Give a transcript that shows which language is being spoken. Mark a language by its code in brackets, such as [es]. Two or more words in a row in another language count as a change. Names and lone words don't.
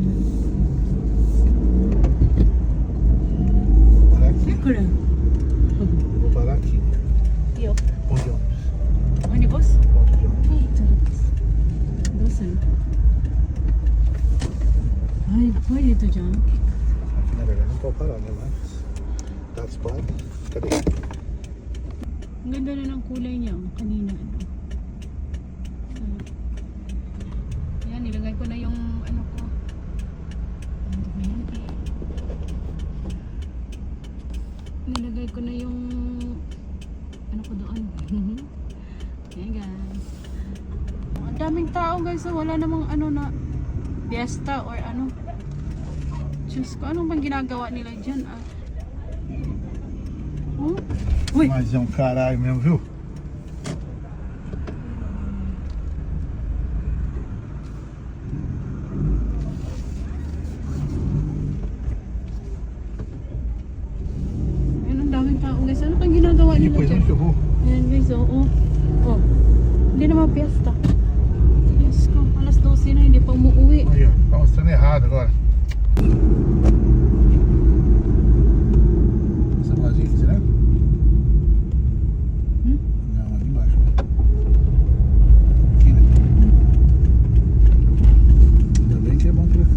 [pt] Vou parar aqui. Sakura. Vou parar aqui. Yo. Ponto de ônibus. Ônibus? Ponto de ônibus. Doce. Ai, foi dito dyan. Aqui na verdade não pode parar, né? Mas tá disparado. Cadê? [tl] Ang ganda na ng kulay niya oh, kanina. Ayan, nilagay ko na yung ano ko. Ano ba yan? Nilagay ko na yung ano ko doon. Ayan guys. Ang daming tao guys. So wala namang ano na fiesta or ano. Diyos ko, anong bang ginagawa nila dyan? Ah? Oh? Uy! [pt] Mas é um caralho mesmo, viu? [tl] Ayun, ang daming tao guys. Ano pang ginagawa nila [pt] Depois [tl] dyan? [pt] onde que eu vou? [tl] Ayan guys, oo. Oh. Hindi naman piyesta. Diyos ko, alas 12 na, hindi pa umuwi. [pt] Aí, ó. Tá mostrando errado agora. Essa vazia aqui, será? Hmm? Não, ali embaixo. Aqui, né? Ainda bem que é bom pra cá.